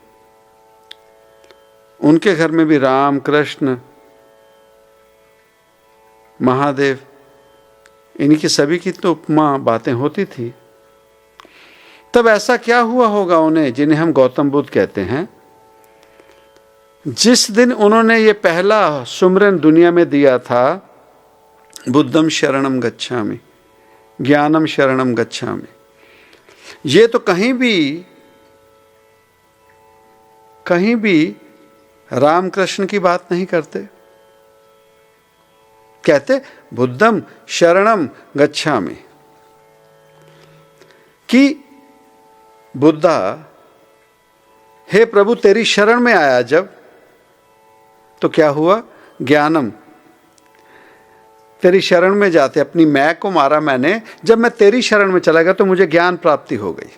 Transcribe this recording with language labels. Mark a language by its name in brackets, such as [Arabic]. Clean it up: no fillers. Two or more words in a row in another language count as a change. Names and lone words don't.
[Hindi] उनके घर में भी राम, कृष्ण, महादेव, इन्हीं की सभी की तो उपमा बातें होती थी। तब ऐसा क्या हुआ होगा उन्हें, जिन्हें हम गौतम बुद्ध कहते हैं, जिस दिन उन्होंने ये पहला सुमरन दुनिया में दिया था, [Pali] बुद्धम शरणम गच्छामि, ज्ञानम शरणम गच्छामि। [Hindi] ये तो कहीं भी राम कृष्ण की बात नहीं करते, कहते [Pali] बुद्धम शरणम गच्छामि। [Hindi] कि बुद्धा, हे प्रभु तेरी शरण में आया जब, तो क्या हुआ? ज्ञानम, तेरी शरण में जाते, अपनी मैं को मारा मैंने, जब मैं तेरी शरण में चला गया तो मुझे ज्ञान प्राप्ति हो गई।